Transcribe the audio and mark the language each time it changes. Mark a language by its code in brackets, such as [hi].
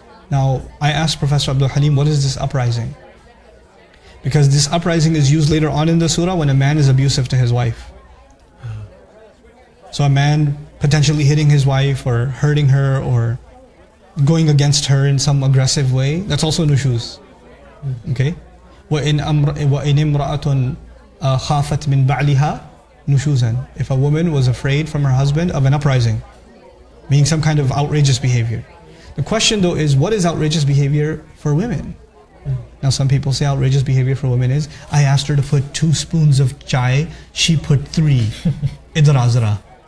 [en] Now, I asked Professor Abdul Halim, what is this uprising? Because this uprising is used later on in the surah when a man is abusive to his wife. So a man potentially hitting his wife or hurting her or going against her in some aggressive way, that's also nushuz. Okay? [ar] وَإِنْ إِمْرَأَةٌ خَافَتْ مِنْ بَعْلِهَا nushuzan. [en] If a woman was afraid from her husband of an uprising, meaning some kind of outrageous behavior. The question though is, what is outrageous behavior for women? Now some people say outrageous behavior for women is, I asked her to put 2 spoons of chai, she put 3. Idrazara.